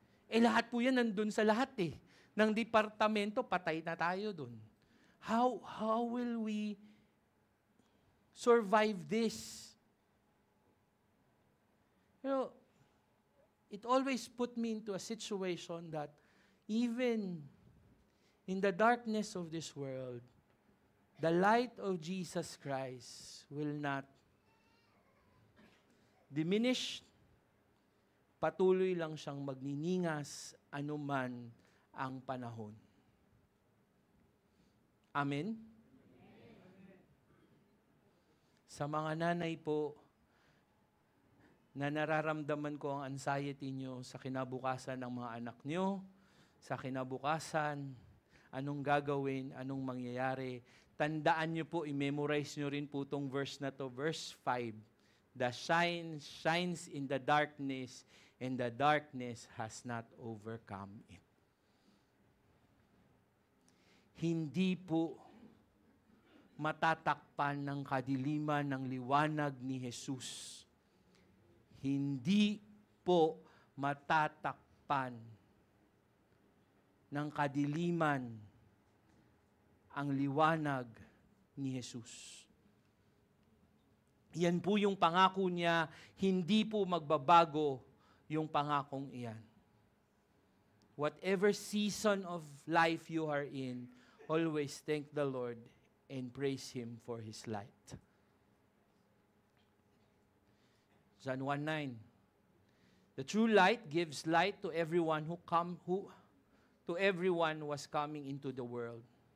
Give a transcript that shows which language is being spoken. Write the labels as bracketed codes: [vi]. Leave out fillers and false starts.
[tl] Lahat po yan nandun sa lahat ng departamento, patay na tayo dun. [en] How will we survive this? It always put me into a situation that even in the darkness of this world, the light of Jesus Christ will not diminish. [tl] Patuloy lang siyang magniningas anuman ang panahon. [en] Amen? [tl] Sa mga nanay po, na nararamdaman ko ang anxiety nyo sa kinabukasan ng mga anak nyo, sa kinabukasan, anong gagawin, anong mangyayari, tandaan nyo po, i-memorize nyo rin po itong verse na to, verse 5. [en] The shine shines in the darkness, and the darkness has not overcome it. [tl] Hindi po matatakpan ng kadiliman ng liwanag ni Jesus. Hindi po matatakpan ng kadiliman ang liwanag ni Jesus. Yan po yung pangako niya, hindi po magbabago yung pangakong iyan. [en] Whatever season of life you are in, always thank the Lord and praise Him for His light. John 1:9. The true light gives light to everyone who was coming into the world.